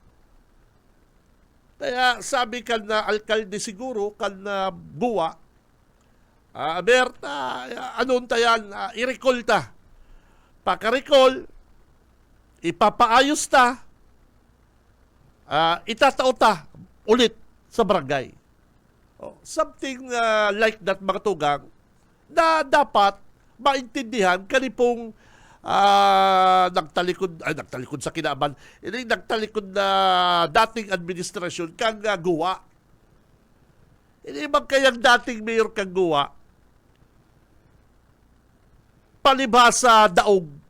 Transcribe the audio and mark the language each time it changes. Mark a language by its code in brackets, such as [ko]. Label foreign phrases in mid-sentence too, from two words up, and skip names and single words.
[bik] Kaya sabi kan na alkalde siguro, kan na buwa, Berta, anon tayan, i-recall ta. Pagka-recall, ipapaayos ta, itatao ta ulit sa barangay. [en] Something like that, [bik] mga tugang, na dapat maintindihan kanipong nagtalikod sa kinaban, nagtalikod na dating administrasyon kang gawa. Hindi bang kayang dating mayor kang gawa, palibhasa daog.